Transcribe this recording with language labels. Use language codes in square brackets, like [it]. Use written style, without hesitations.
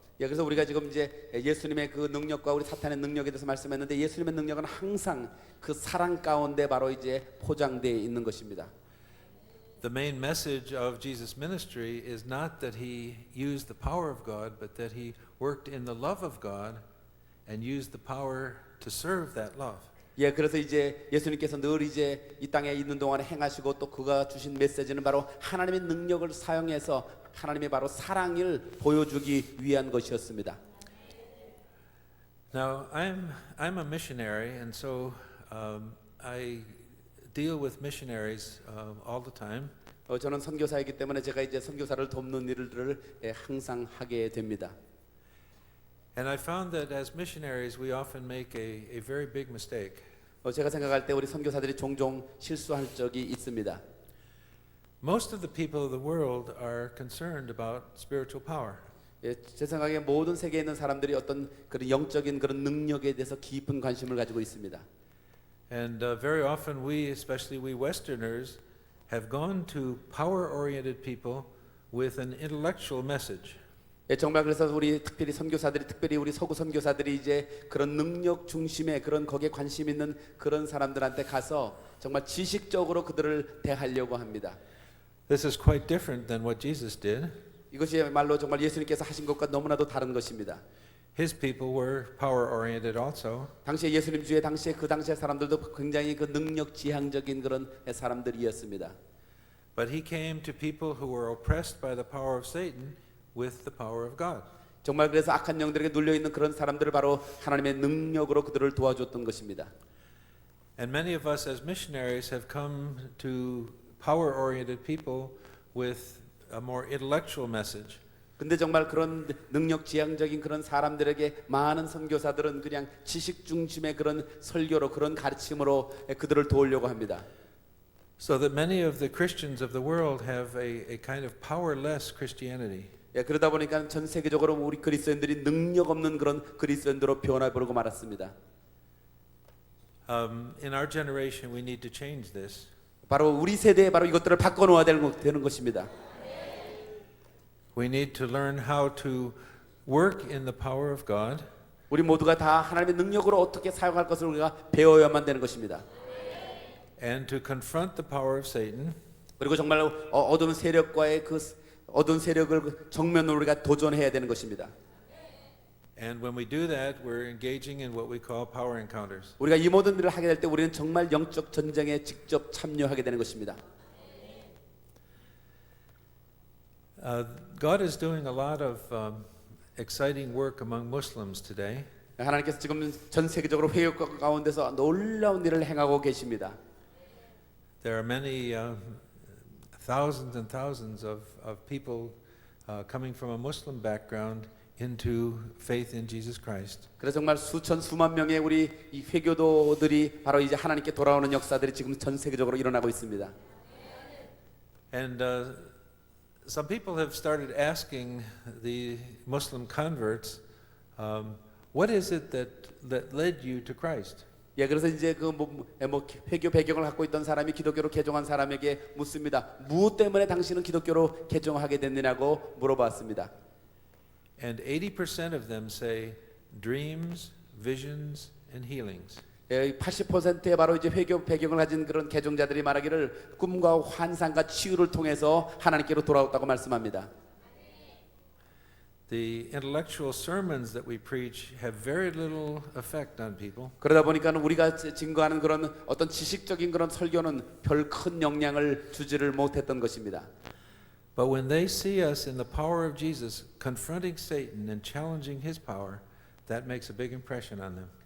[ko] 예, 그래서 우리가 지금 이제 예수님의 그 능력과 우리 사탄의 능력에 대해서 말씀했는데 예수님의 능력은 항상 그 사랑 가운데 바로 이제 포장되어 있는 것입니다. [en] The main message of Jesus' ministry is not that he used the power of God, but that he worked in the love of God and used the power to serve that love. [ko] 예, 그래서 이제 예수님께서 늘 이제 이 땅에 있는 동안에 행하시고 또 그가 주신 메시지는 바로 하나님의 능력을 사용해서 하나님의 바로 사랑을 보여주기 위한 것이었습니다. [en] Now I'm a missionary, and so I deal with missionaries all the time. [ko] 저는 선교사이기 때문에 제가 이제 선교사를 돕는 일들을 항상 하게 됩니다. [en] And I found that as missionaries we often make a very big mistake. [ko] 제가 생각할 때 우리 선교사들이 종종 실수할 적이 있습니다. [en] Most of the people of the world are concerned about spiritual power. [ko] 예, 제 생각에 모든 세계에 있는 사람들이 어떤 그런 영적인 그런 능력에 대해서 깊은 관심을 가지고 있습니다. [en] And very often we, especially we Westerners, have gone to power-oriented people with an intellectual message. [ko] 예, 정말 그래서 우리 특별히 선교사들이 특별히 우리 서구 선교사들이 이제 그런 능력 중심의 그런 거기에 관심 있는 그런 사람들한테 가서 정말 지식적으로 그들을 대하려고 합니다. [en] This is quite different than what Jesus did. [ko] 이것이야말로 정말 예수님께서 하신 것과 너무나도 다른 것입니다. [en] His people were power-oriented also. [ko] 당시에 예수님 주의 당시에 그 당시의 사람들도 굉장히 그 능력 지향적인 그런 사람들이었습니다. [en] But he came to people who were oppressed by the power of Satan with the power of God. [ko] 정말 그래서 악한 영들에게 눌려 있는 그런 사람들을 바로 하나님의 능력으로 그들을 도와줬던 것입니다. [en] And many of us as missionaries have come to power-oriented people with a more intellectual message. [ko] 근데 정말 그런 능력 지향적인 그런 사람들에게 많은 선교사들은 그냥 지식 중심의 그런 설교로 그런 가르침으로 그들을 도우려고 합니다. [en] So that many of the Christians of the world have a kind of powerless Christianity. [ko] 예, 그러다 보니까 전 세계적으로 우리 그리스도인들이 능력 없는 그런 그리스도인들로 변화버리고 말았습니다. [en] In our generation, we need to change this. [ko] 바로 우리 세대에 바로 이것들을 바꿔놓아야 되는 것입니다. [en] We need to learn how to work in the power of God. [ko] 우리 모두가 다 하나님의 능력으로 어떻게 사용할 것을 우리가 배워야만 되는 것입니다. [en] And to confront the power of Satan. [ko] 그리고 정말 어두운 세력과의 그 어두운 세력을 정면으로 우리가 도전해야 되는 것입니다. [en] And when we do that, we're engaging in what we call power encounters. [ko] 우리가 이 모든 일을 하게 될 때 우리는 정말 영적 전쟁에 직접 참여하게 되는 것입니다. [en] God is doing a lot of exciting work among Muslims today. [ko] 하나님께서 지금 전 세계적으로 회역 가운데서 놀라운 일을 행하고 계십니다. [en] There are many thousands and thousands of people coming from a Muslim background into faith in Jesus Christ. [ko] 그래서 정말 수천 수만 명의 우리 이 회교도들이 바로 이제 하나님께 돌아오는 역사들이 지금 전 세계적으로 일어나고 있습니다. [en] And some people have started asking the Muslim converts, what is it that led you to Christ? [ko] 예, 그래서 이제 회교 배경을 갖고 있던 사람이 기독교로 개종한 사람에게 묻습니다. 무엇 때문에 당신은 기독교로 개종하게 됐느냐고 물어봤습니다. [en] And 80% of them say dreams, visions, and healings. [ko] 80%의 바로 이제 회교 배경을 가진 그런 개종자들이 말하기를 꿈과 환상과 치유를 통해서 하나님께로 돌아왔다고 말씀합니다. [en] The intellectual sermons that we preach have very little effect on people. [ko] 그러다 보니까 우리가 증거하는 그런 어떤 지식적인 그런 설교는 별 큰 영향을 주지를 못했던 것입니다. [en] But when they see us in the power of Jesus confronting Satan and challenging his power, that makes a big impression on them.